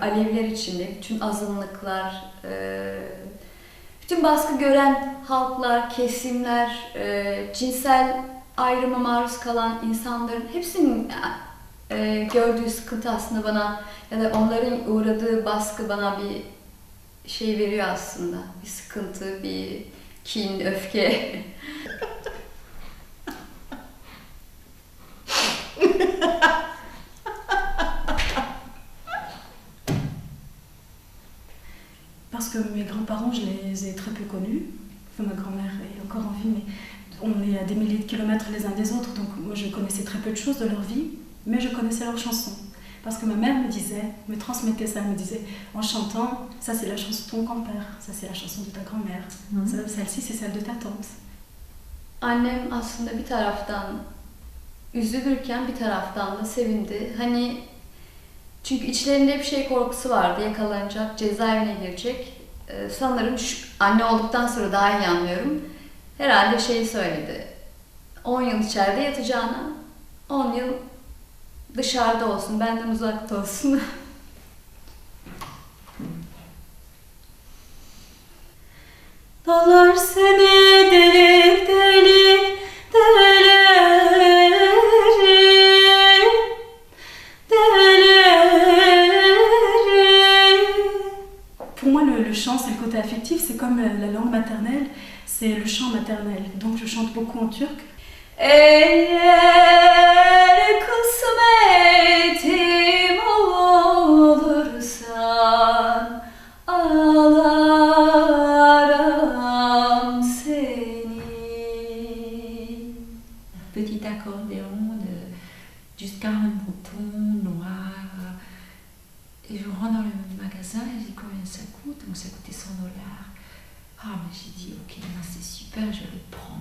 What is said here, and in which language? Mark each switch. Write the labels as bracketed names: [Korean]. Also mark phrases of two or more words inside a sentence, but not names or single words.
[Turkish] Aleviler için de bütün azınlıklar, bütün baskı gören halklar, kesimler, cinsel ayrıma maruz kalan insanların hepsinin gördüğü sıkıntı aslında bana ya da onların uğradığı baskı bana bir şey veriyor aslında. Bir sıkıntı, bir kin, öfke. [French] Parce que mes grands-parents, je les ai très peu connus. Enfin, ma grand-mère est encore en vie, mais on est à des milliers de kilomètres les uns des autres, donc moi je connaissais très peu de choses de leur vie, mais je connaissais leurs chansons. Parce que ma mère me disait, me transmettait ça, elle me disait, en chantant, ça c'est la chanson de ton grand-père, ça c'est la chanson de ta grand-mère, celle-ci c'est celle de ta tante. [Turkish] Annem aslında bir taraftan üzülürken bir taraftan da sevindi. Hani çünkü içlerinde bir şey korkusu vardı, yakalanacak, cezaevine girecek. Sanırım anne olduktan sonra daha iyi anlıyorum. Herhalde şeyi söyledi. 10 yıl içeride yatacağına 10 yıl dışarıda olsun, benden uzakta olsun. Dağlar seni delik delik delerim, delerim. [French] Pour moi, le chant, c'est le côté affectif, c'est comme la langue maternelle, c'est le chant maternel. Donc je chante beaucoup en turc. [Turkish] Eğer kısmetim olursan ağlarım seni. [French] Petit accordéon jusqu'à un bouton noir. Et je rentre dans le magasin et je dis combien ça coûte. Donc ça coûtait 100 $. Ah, mais j'ai dit ok, non, c'est super, je le prends.